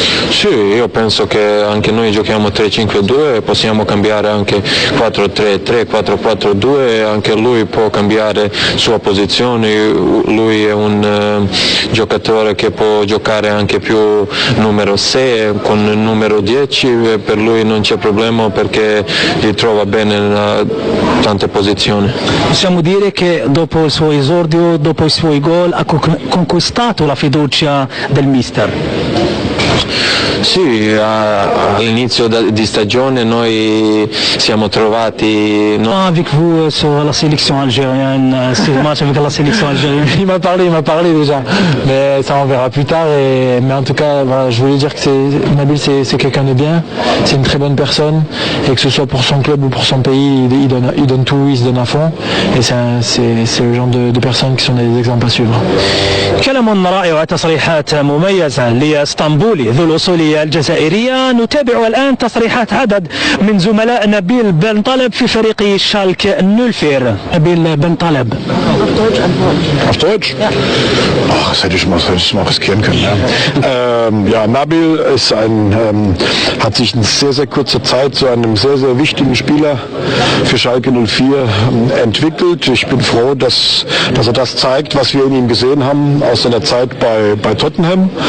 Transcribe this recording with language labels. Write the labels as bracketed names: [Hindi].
[Italian] Sì, io penso che anche noi giochiamo 3-5-2, possiamo cambiare anche 4-3-3, 4-4-2, anche lui può cambiare sua posizione, lui è un giocatore che può giocare anche più numero 6 con il numero 10, per lui non c'è problema perché li trova bene in tante posizioni. Possiamo dire che dopo il suo esordio, dopo i suoi gol, ha conquistato la fiducia del mister? Sì, all'inizio di stagione noi siamo trovati... [French] Avec vous sur la sélection algérienne, ce match avec la sélection algérienne. Il m'a parlé déjà, mais ça on verra plus tard. Mais en tout cas, voilà, je voulais dire que Nabil c'est quelqu'un de bien, c'est une très bonne personne, et que ce soit pour son club ou pour son pays, il donne tout, il se donne à fond, et c'est le genre de personnes qui sont des exemples à suivre. [Arabic] كلام رائع وتصريحات مميزة لإسطنبول ذو الأصول الجزائرية. نتابع الآن تصريحات عدد من زملاء نبيل بن طالب في فريق شالك 04. نبيل بن طالب. [German] Auf Deutsch? Ja. Ach, das hätte ich mal riskieren können. Ja, Nabil ist hat sich in sehr, sehr kurzer Zeit zu einem sehr, sehr wichtigen Spieler für Schalke 04 entwickelt. Ich bin froh, dass er das zeigt, was wir in ihm gesehen haben aus seiner Zeit bei Tottenham.